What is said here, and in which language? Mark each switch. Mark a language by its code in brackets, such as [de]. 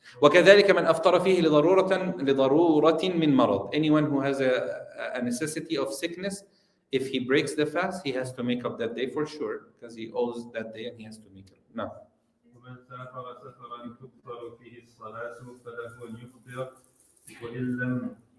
[ar] وكذلك من أفطر فيه لضرورة من مرض. [en] Anyone who has a necessity of sickness, if he breaks the fast, he has to make up that day for sure, because he owes that day and he has to make it. No. [ar] ومن سافر سفرا تكثر فيه الصلاة فله أن يفطر وإن لم